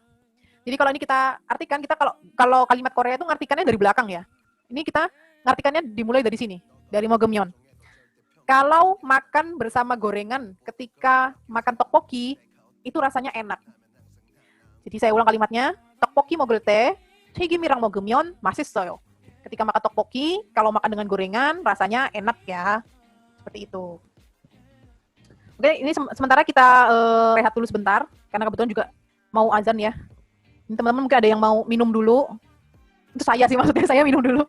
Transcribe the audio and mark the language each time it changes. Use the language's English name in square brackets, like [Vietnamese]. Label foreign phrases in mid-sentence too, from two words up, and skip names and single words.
[Indonesian] Jadi kalau ini kita artikan, kita kalau kalimat Korea itu ngartikannya dari belakang ya. Ini kita ngartikannya dimulai dari sini, dari 먹으면. Kalau makan bersama gorengan ketika makan tteokbokki, itu rasanya enak. Jadi saya ulang kalimatnya, [Korean] tteokbokki 먹을 때 튀김이랑 먹으면 맛있어요. [Indonesian] Ketika makan tteokbokki, kalau makan dengan gorengan, rasanya enak ya. Seperti itu. Oke, ini sementara kita rehat dulu sebentar, karena kebetulan juga mau azan ya. Ini teman-teman mungkin ada yang mau minum dulu. Itu saya sih maksudnya, saya minum dulu.